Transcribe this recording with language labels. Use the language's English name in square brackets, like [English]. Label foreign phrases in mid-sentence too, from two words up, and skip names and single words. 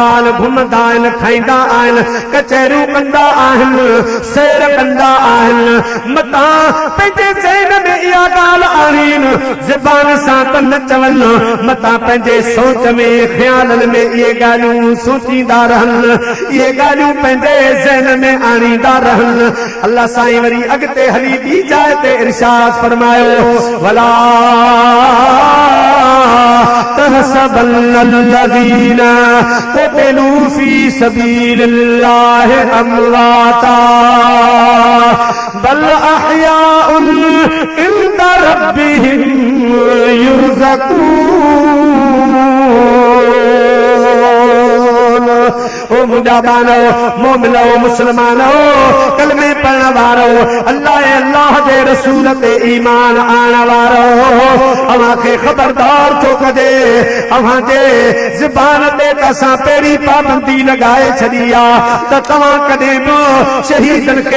[Sindhi] घुमंदा आहिनि खाईंदा आहिनि कचहरियूं कंदा आहिनि सैर कंदा आहिनि मतां पंहिंजे ज़हन में इहा ॻाल्हि आणीनि ज़बान सां त न चवनि मतां पंहिंजे सोच में ख़्यालनि में इहे ॻाल्हियूं सोचींदा रहनि इहे ॻाल्हियूं पंहिंजे ज़हन में आणींदा रहनि अल्लाह साईं वरी अॻिते हली ॿी जाइ ते इरशाद फरमायो वला [Arabic] تحسبن الذين قتلوا في سبيل الله أمواتا بل أحياء عند ربهم [Sindhi] युरज़क़ून ओ मुंहिंजा बानो मोमिनो मुस्लमानो कलमे पढ़ण वारो अल्लाह जे रसूल ते ईमान आणण वारो अव्हां खे ख़बरदार थो कजे अव्हां जे ज़बान ते असां पहिरीं पाबंदी लॻाए छॾी आहे त तव्हां कॾहिं बि शहीदनि खे